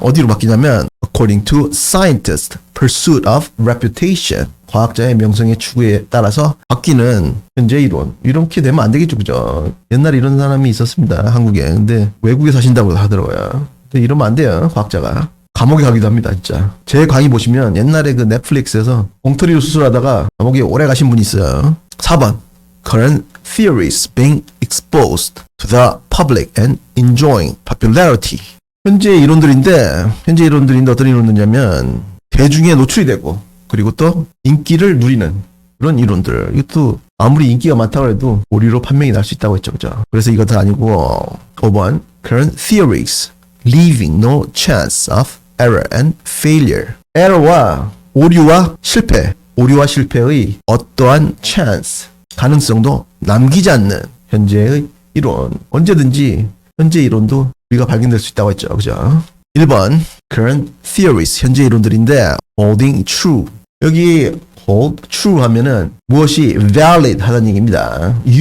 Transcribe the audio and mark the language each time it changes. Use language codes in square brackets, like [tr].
[ko] 어디로 바뀌냐면 [en] according to scientists pursuit of reputation [ko] 과학자의 명성의 추구에 따라서 바뀌는 현재 이론 이렇게 되면 안 되겠죠. 그죠? 옛날에 이런 사람이 있었습니다. 한국에. 근데 외국에 사신다고 하더라고요. 근데 이러면 안 돼요. 과학자가. 감옥에 가기도 합니다, 진짜. 제 강의 보시면 옛날에 그 넷플릭스에서 엉터리로 수술하다가 감옥에 오래 가신 분이 있어요. 4번. [en] Current theories being exposed to the public and enjoying popularity. [ko] 현재 이론들인데 어떤 이론들이냐면 대중에 노출이 되고 그리고 또 인기를 누리는 그런 이론들. 이것도 아무리 인기가 많다고 해도 오류로 판명이 날 수 있다고 했죠. 그죠? 그래서 이거 다 아니고 5번. [en] Current theories leaving no chance of error and failure. [ko] error와 오류와 실패의 어떠한 chance, 가능성도 남기지 않는 현재의 이론. 언제든지 현재 이론도 우리가 발견될 수 있다고 했죠. 그죠? 1번 [en] current theories, [ko] 현재 이론들인데 [en] holding true. [ko] 여기 hold true 하면은 무엇이 valid 하다는 얘기입니다.